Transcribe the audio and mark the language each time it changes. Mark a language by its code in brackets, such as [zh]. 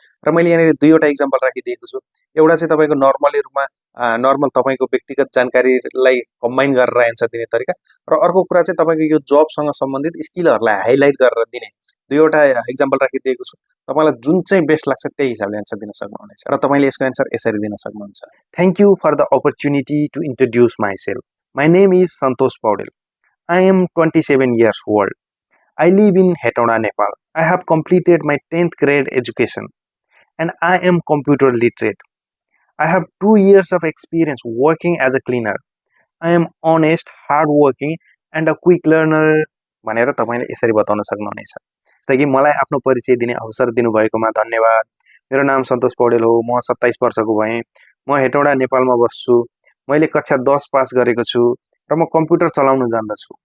[ne] र मैले यहाँनिर 2वटा इक्जाम्पल राखिदिएको छु। एउटा चाहिँ तपाईँको नर्मली रूपमा नर्मल तपाईँको व्यक्तिगत जानकारीलाई कम्बाइन गरेर एन्सर दिने तरिका, र अर्को कुरा चाहिँ तपाईँको यो जबसँग सम्बन्धित स्किलहरूलाई हाइलाइट गरेर दिने 2वटा इक्जाम्पल राखिदिएको छु। तपाईँलाई जुन चाहिँ बेस्ट लाग्छ त्यही हिसाबले एन्सर दिन सक्नुहुनेछ र तपाईँले यसको एन्सर यसरी दिन सक्नुहुन्छ, [en] Thank you for the opportunity to introduce myself, my name is Santosh Paudel, I am 27 years old, I live in Hetauda, Nepal. I have completed my 10th grade education and I am computer literate. I have 2 years of experience working as a cleaner. I am honest, hardworking and a quick learner [ne] भनेर तपाईँले यसरी बताउन सक्नुहुनेछ। जस्तै कि मलाई आफ्नो परिचय दिने अवसर दिनुभएकोमा धन्यवाद। मेरो नाम सन्तोष पौडेल हो, म 27 वर्षको भएँ, म हेटौँडा नेपालमा बस्छु, मैले कक्षा 10 पास गरेको छु र म कम्प्युटर चलाउन जान्दछु।